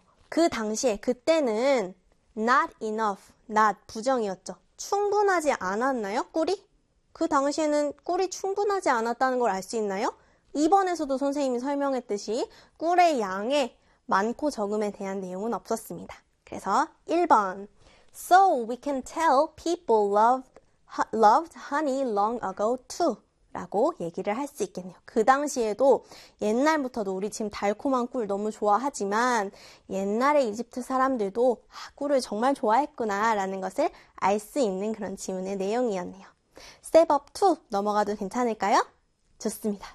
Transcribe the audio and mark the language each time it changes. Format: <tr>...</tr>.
<ko>그 당시에, 그때는 not enough, not, 부정이었죠. 충분하지 않았나요? 꿀이? 그 당시에는 꿀이 충분하지 않았다는 걸알수 있나요? 2번에서도 선생님이 설명했듯이 꿀의 양에 많고 적음에 대한 내용은 없었습니다. 그래서 1번.</ko> <en>So we can tell people loved honey long ago too.</en> <ko>라고 얘기를 할수 있겠네요. 그 당시에도 옛날부터도 우리 지금 달콤한 꿀 너무 좋아하지만 옛날에 이집트 사람들도 꿀을 정말 좋아했구나라는 것을 알수 있는 그런 질문의 내용이었네요. Step up 2 넘어가도 괜찮을까요? 좋습니다.</ko>